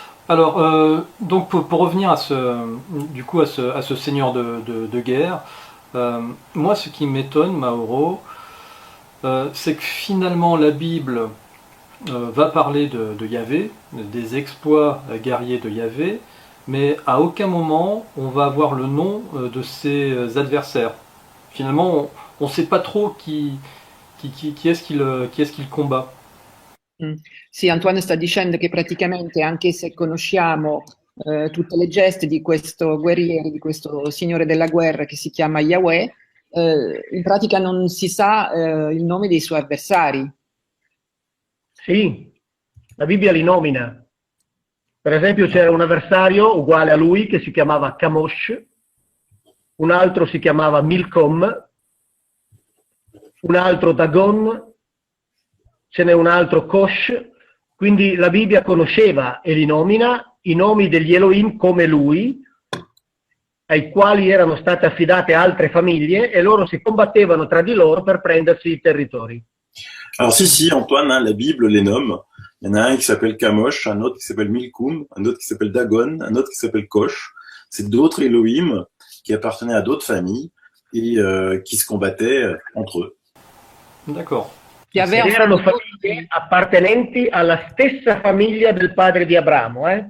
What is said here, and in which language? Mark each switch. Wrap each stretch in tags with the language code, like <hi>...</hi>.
<fr>Alors, donc pour revenir à ce seigneur de guerre, moi ce qui m'étonne, Mauro, c'est que finalement la Bible va parler de Yahvé, des exploits guerriers de Yahvé, mais à aucun moment on va avoir le nom de ses adversaires. Finalement, on ne sait pas trop qui est-ce qu'il combat.</fr> <it>Sì, Antoine sta dicendo che praticamente anche se conosciamo tutte le geste di questo guerriero, di questo signore della guerra che si chiama Yahweh, in pratica non si sa il nome dei suoi avversari. Sì, la Bibbia li nomina. Per esempio c'era un avversario uguale a lui che si chiamava Kamosh, un altro si chiamava Milcom, un altro Dagon, ce n'è un altro Kosh, quindi la Bibbia conosceva e li nomina i nomi degli Elohim come lui, ai quali erano state affidate altre famiglie e loro si combattevano tra di loro per prendersi i territori.</it> <fr>Alors si, Antoine, la Bible les nomme. Il y en a un qui s'appelle Kamosh, un autre qui s'appelle Milkoum, un autre qui s'appelle Dagon, un autre qui s'appelle Kosh. C'est d'autres Elohim qui appartenaient à d'autres familles et qui se combattaient entre eux. D'accord.</fr> <it>Erano famiglie appartenenti alla stessa famiglia del padre di Abramo.</it>